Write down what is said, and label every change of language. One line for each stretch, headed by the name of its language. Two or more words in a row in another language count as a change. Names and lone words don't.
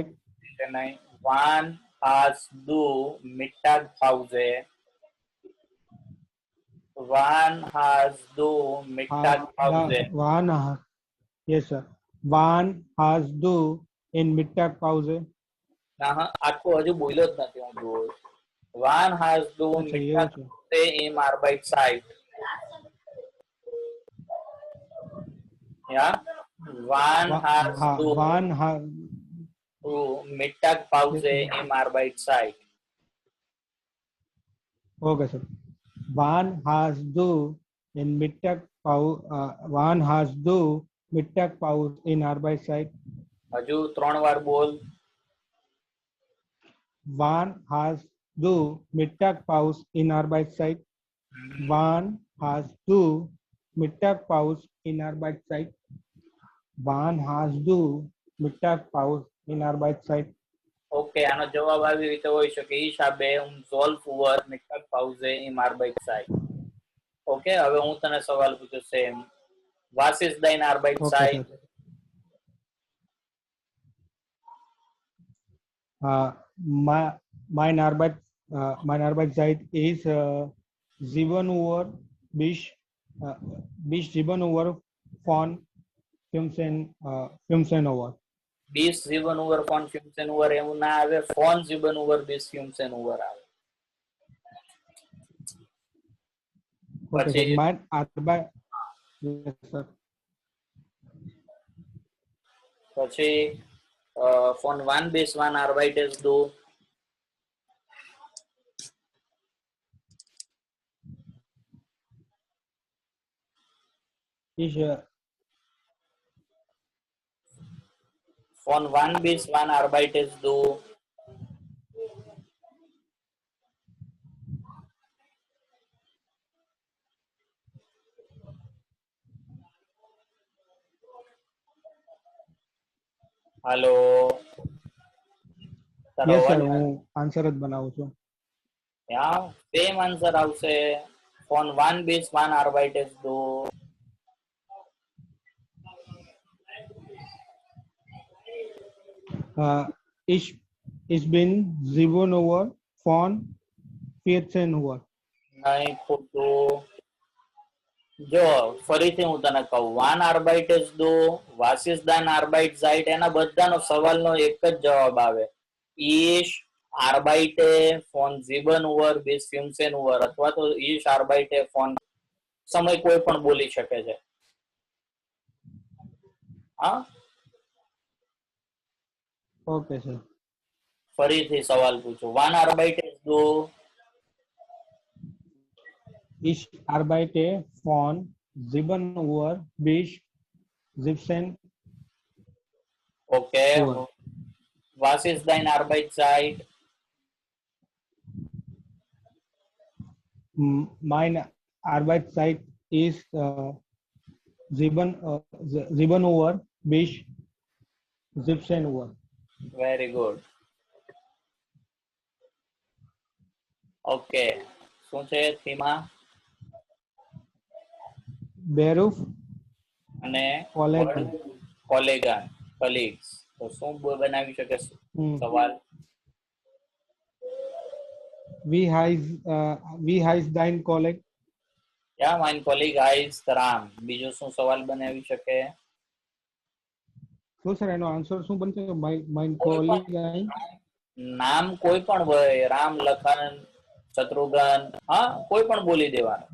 German: Nein. Wann hast du Mittagpause? Wann hast du Mittagpause?
English: Yes sir.
German: Wann hast du in Mittagpause?
Gujarati: ના આખું હજુ બોલ્યો જ નથી હું જોઉં.
German: Wann hast du Mittagpause im Arbeitszeit? Ja? Wann hast
Gujarati: હા
German: du Wann ha Mittagpause im Arbeitszeit?
English: okay sir
German: Wann hast du in Mittag Pau wann hast du Mittagpause in Arbeit
Gujarati: હજુ 3 વાર બોલ.
German: Wann hast du Mittagpause in Arbeitszeit? Wann hast du Mittagpause in Arbeitszeit? Wann hast du Mittagpause in Arbeitszeit?
Gujarati: ઓકે, આનો જવાબ આવી રીતે હોઈ શકે.
German: Ich habe um 12 Uhr Mittagpause im Arbeitszeit.
Gujarati: ઓકે, હવે હું તને સવાલ પૂછું સેમ.
German: Was ist deine
English: Okay,
German: Arbeitszeit?
English: sir.
German: Mein mein Arbeitszeit ist 7 Uhr bis 7 Uhr von 15 Uhr. Bis 7 Uhr von 15 Uhr
Gujarati: એવું ના આવે,
German: von 7 Uhr bis 15 Uhr આવે.
English: Okay,
Gujarati: પછી
English: sir.
German: Mein Arbeit,
English: yes, sir.
German: પછી von wann bis wann arbeitest du? Ich Von wann bis wann arbeitest du?
Gujarati: હાલો, તારો
English: yes, sir.
Gujarati: અવાજ હું આન્સર જ બનાવું છું. યા સેમ આન્સર આવશે.
German: von wann bis wann arbeitest du? Ich bin 7 Uhr von 14 Uhr.
Gujarati: નહીં, ખોટું. જો ફરીથી હું તને કહું,
German: Wann arbeitest du, was ist denn Arbeit Zeit,
Gujarati: એના બધાનો સવાલનો એક જ જવાબ આવે.
German: Ich arbeite von 7 Uhr bis 15 Uhr,
Gujarati: અથવા તો
German: Ich arbeite von,
Gujarati: સમય કોઈ પણ બોલી શકે છે. હા,
English: okay sir.
Gujarati: ફરીથી સવાલ પૂછું.
German: Wann arbeitest du. Ich arbeite von 7 Uhr bis 17
English: ઓકે,
German: Uhr. was ist dein Arbeitszeit? Meine Arbeitszeit ist 7 Uhr bis 17 Uhr.
English: Very good.
Gujarati: ઓકે, શું છે થીમા?
German: Beruf
Gujarati: અને
German: Kollegen.
Gujarati: કોલેગા, કલીગ્સ. તો શું બનાવી શકે સવાલ?
German: Wie heißt dein Kollege? Ja mein Kollege heißt
Gujarati: રામ. બીજો શું સવાલ બનાવી શકે? શું સર એનો આન્સર શું બનશે? માઇન કોઈ કોલિગ પણ નામ કોઈ પણ હોય, રામ, લખન, શત્રુઘ્ન, હા કોઈ પણ બોલી દેવાનું.